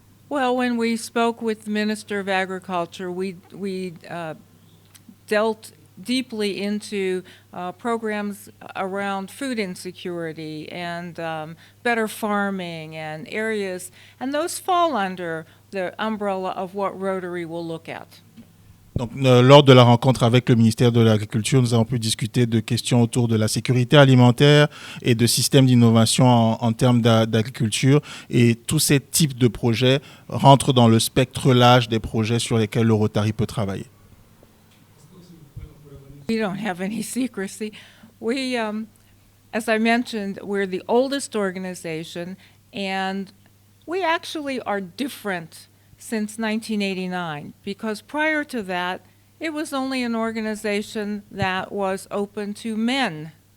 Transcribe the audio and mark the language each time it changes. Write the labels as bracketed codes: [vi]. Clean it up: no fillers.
[en] Well, when we spoke with the Minister of Agriculture, we dealt deeply into programs around food insecurity and better farming and areas, and those fall under the umbrella of what Rotary will look at. [fr] Donc, lors de la rencontre avec le ministère de l'Agriculture, nous avons pu discuter de questions autour de la sécurité alimentaire et de systèmes d'innovation en termes d'agriculture. Et tous ces types de projets rentrent dans le spectre large des projets sur lesquels le Rotary peut travailler. [en] We don't have any secrecy. We, as I mentioned, we're the oldest organization, and we actually are different since 1989, because prior to that, it was only an organization that was open to men.